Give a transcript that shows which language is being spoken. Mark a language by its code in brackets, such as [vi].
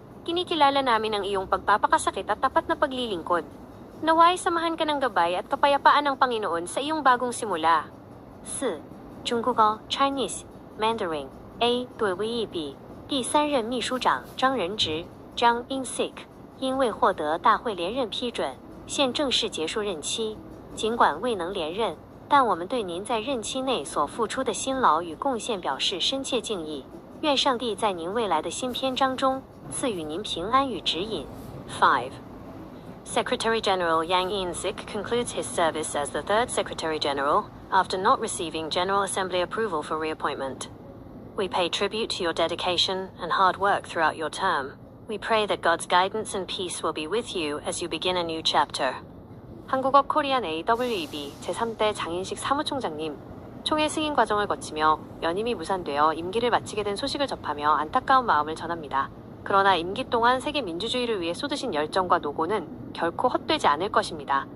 [tl] Kinikilala namin ang iyong pagpapakasakit at tapat na paglilingkod. Naway samahan ka ng gabay at kapayapaan ng Panginoon sa iyong bagong simula. 4. [zh] 中国高 [en] Chinese Mandarin [zh] AWEB 第3任秘书长张仁植 Zhang Insik 因未获得大会连任批准，现正式结束任期。尽管未能连任，但我们对您在任期内所付出的辛劳与贡献表示深切敬意。愿上帝在您未来的新篇章中赐予您平安与指引。 5. [en] Secretary General Yang In-sik concludes his service as the third Secretary General after not receiving General Assembly approval for reappointment. We pay tribute to your dedication and hard work throughout your term. We pray that God's guidance and peace will be with you as you begin a new chapter. [ko] 한국어 코리안 AWEB 제3대 장인식 사무총장님, 총회 승인 과정을 거치며 연임이 무산되어 임기를 마치게 된 소식을 접하며 안타까운 마음을 전합니다. 그러나 임기 동안 세계 민주주의를 위해 쏟으신 열정과 노고는 결코 헛되지 않을 것입니다.